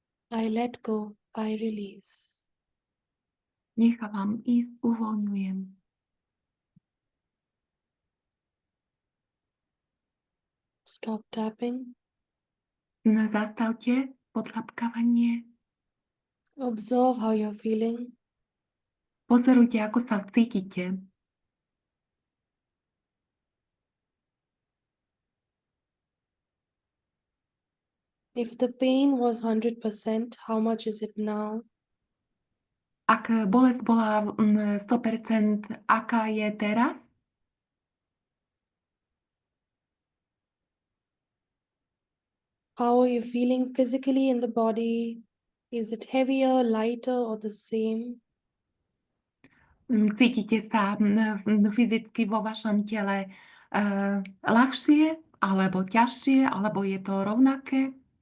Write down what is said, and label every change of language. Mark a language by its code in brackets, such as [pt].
[en] I let go, I release. [sk] Nechávam ísť, uvoľňujem. [en] Stop tapping. [sk] Zastavte podľapkávanie. [en] Observe how you're feeling. [sk] Pozorujte, ako sa cítite. [en] If the pain was 100%, how much is it now? [sk] Ak bolesť bola 100%, aká je teraz? [en] How are you feeling physically in the body? Is it heavier, lighter, or the same? [sk] Cítite sa fyzicky vo vašom tele ľahšie, alebo ťažšie, alebo je to rovnaké?